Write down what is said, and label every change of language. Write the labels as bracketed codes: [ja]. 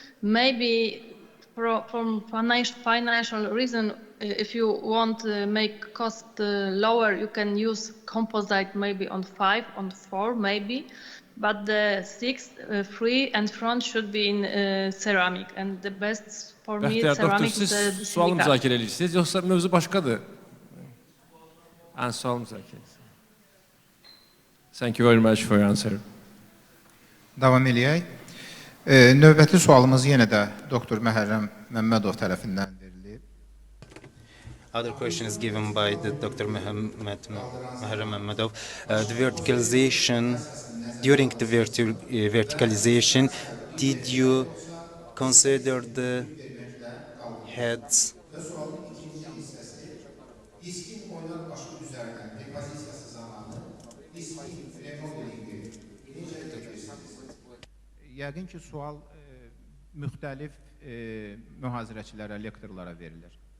[en] Maybe from financial reason, if you want to make cost lower, you can use composite maybe on 5, on 4 maybe, but the 6, 3 and front should be in ceramic, and the best for me ceramic is the [az] siz sual müzakirə edirsiniz, yoxsa mövzu başqadır? Sual müzakirə. [en] Thank you very much for your answer. [az] Davam eləyək. Növbəti sualımız yenə də Dr. Məhərrəm Məmmədov tərəfindən verilib. [en] Other question is given by the Dr. Məhərrəm Məmmədov. The verticalization, during the verticalization, did you consider the heads? [az] Diskin oynak başı üzərindən repozisiyası zamanı diskin remodelingi necə edirsiniz? Yəqin ki, sual müxtəlif mühazirəçilərə, lektorlara verilir.